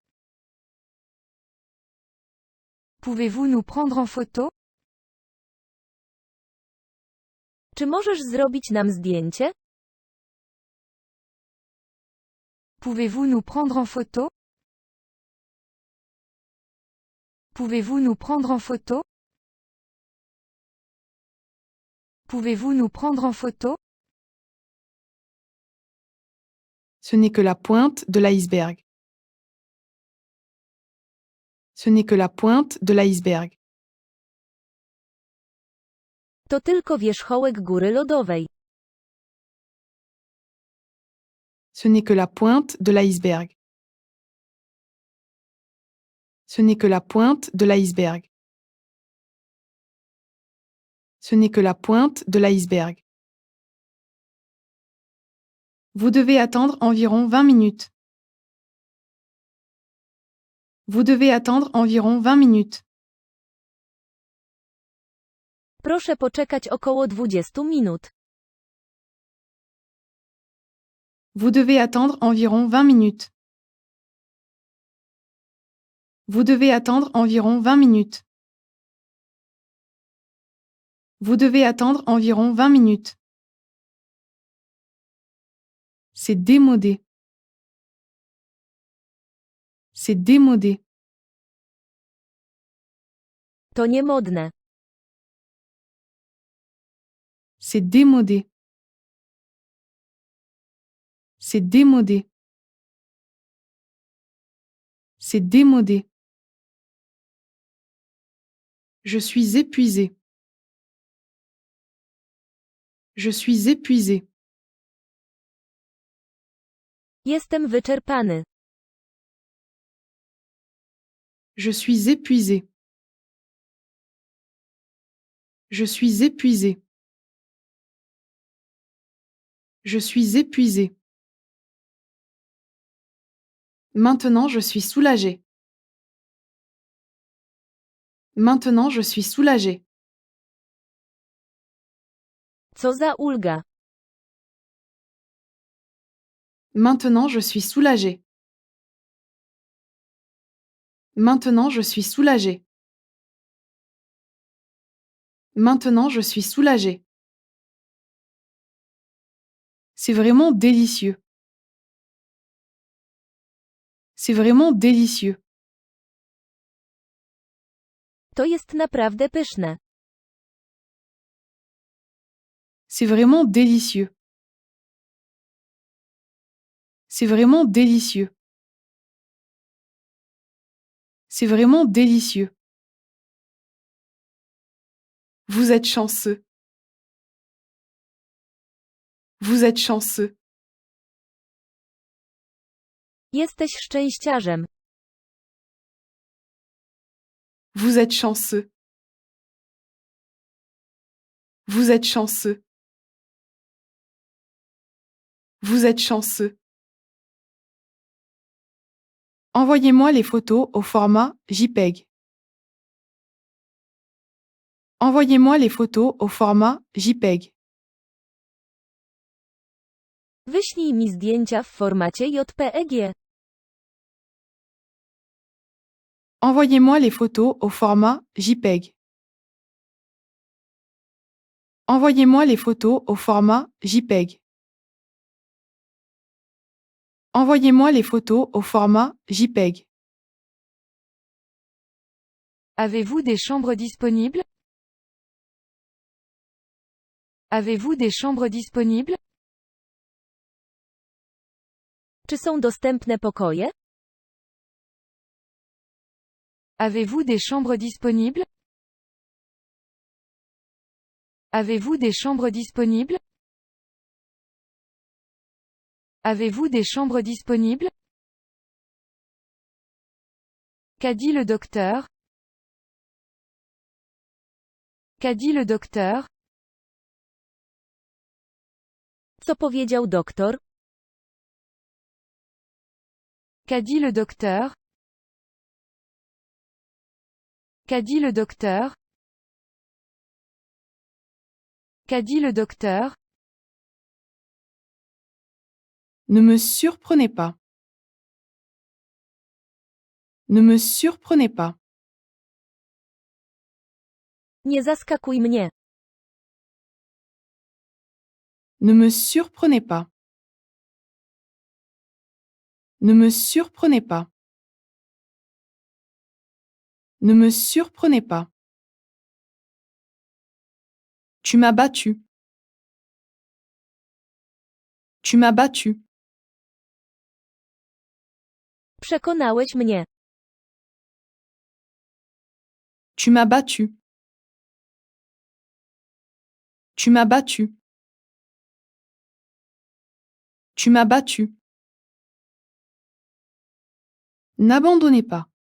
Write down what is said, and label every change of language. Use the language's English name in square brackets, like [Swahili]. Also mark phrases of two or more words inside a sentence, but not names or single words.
[French] Pouvez-vous nous prendre en photo? [Polish] Czy możesz zrobić nam zdjęcie? [French] Pouvez-vous nous prendre en photo? Pouvez-vous nous prendre en photo? Pouvez-vous nous prendre en photo? Ce n'est que la pointe de l'iceberg. Ce n'est que la pointe de l'iceberg. [Polish] To tylko wierzchołek góry lodowej. [French] Ce n'est que la pointe de l'iceberg. Ce n'est que la pointe de l'iceberg. Ce n'est que la pointe de l'iceberg. Vous devez attendre environ 20 minutes. Vous devez attendre environ 20 minutes. [Polish] Proszę poczekać około 20 minut. [French] Vous devez attendre environ 20 minutes. Vous devez attendre environ 20 minutes. Vous devez attendre environ 20 minutes. C'est démodé. C'est démodé. [Polish] To niemodne. [French] C'est démodé. C'est démodé. C'est démodé. Je suis épuisé. Je suis épuisé. [Polish] Jestem wyczerpany. [French] Je suis épuisé. Je suis épuisé. Je suis épuisé. Maintenant je suis soulagé. Maintenant je suis soulagé. [Polish] Co za ulga. [French] Maintenant je suis soulagé. Maintenant je suis soulagé. Maintenant je suis soulagé. C'est vraiment délicieux. C'est vraiment délicieux. [Polish] To jest naprawdę pyszne. [French] C'est vraiment délicieux. C'est vraiment délicieux. C'est vraiment délicieux. Vous êtes chanceux. Vous êtes chanceux. [Polish] Jesteś szczęściarzem. [French] Vous êtes chanceux. Vous êtes chanceux. Vous êtes chanceux. Envoyez-moi les photos au format JPEG. Envoyez-moi les photos au format JPEG. [Polish] Wyślij mi zdjęcia w formacie JPEG. [French] Envoyez-moi les photos au format JPEG. Envoyez-moi les photos au format JPEG. Envoyez-moi les photos au format JPEG. Avez-vous des chambres disponibles? Avez-vous des chambres disponibles? [Polish] Czy są dostępne pokoje? [French] Avez-vous des chambres disponibles? Avez-vous des chambres disponibles? Avez-vous des chambres disponibles? Qu'a dit le docteur? Qu'a dit le docteur? [Polish] Co powiedział doktor? [French] Qu'a dit le docteur? Qu'a dit le docteur? Qu'a dit le docteur? Ne me surprenez pas. Ne me surprenez pas. [Polish] Nie zaskakuj mnie. [French] Ne me surprenez pas. Ne me surprenez pas. Ne me surprenez pas. Tu m'as battu. Tu m'as battu. [Polish] Przekonałeś mnie. [French] Tu m'as battu. Tu m'as battu. Tu m'as battu. N'abandonnez pas.